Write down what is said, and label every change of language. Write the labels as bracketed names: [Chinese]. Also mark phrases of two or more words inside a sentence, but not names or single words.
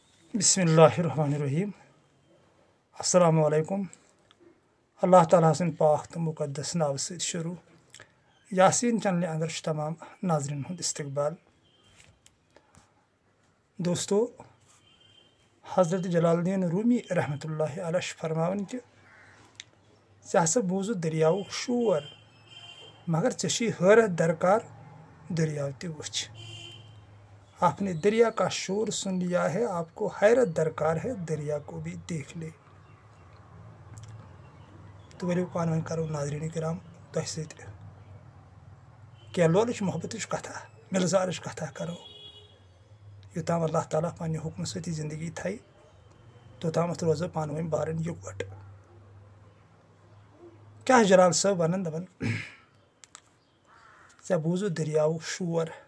[Arabic] بسم اللہ الرحمن الرحیم السلام علیکم [Kashmiri] اللہ تعالیٰ سن پاک تو مقدس ناو ست شروع یاسین چینل اندر تمام ناظرین ہند استقبال دوستو حضرت جلال الدین رومی رحمۃ اللہ علیہ فرماون کہ ژےٚ ہسا بوٗزُتھ دٔریاوُک شور مگر ژےٚ چھی حیرت درکار دریاو تہِ وٕچھ [Urdu] آپ نے دریا کا شور سن لیا ہے آپ کو حیرت درکار ہے دریا کو بھی دیکھ لے [Kashmiri] تو ؤلِو پانہٕ ؤنۍ کرو ناظریٖن کرام تۄہہِ سۭتۍ کینٛہہ لولٕچ محبتٕچ کتھا مِلزارٕچ کتھا کرو یوٚتام اللہ تعالیٰ پننہِ حُکمہٕ سۭتی زندگی تھایہِ توٚتامتھ روزو پانہٕ ؤنۍ بارٕنۍ یِکوَٹہٕ کیٛاہ جلال صٲب ونان دپان ژےٚ بوٗزُتھ دٔریاوُک شور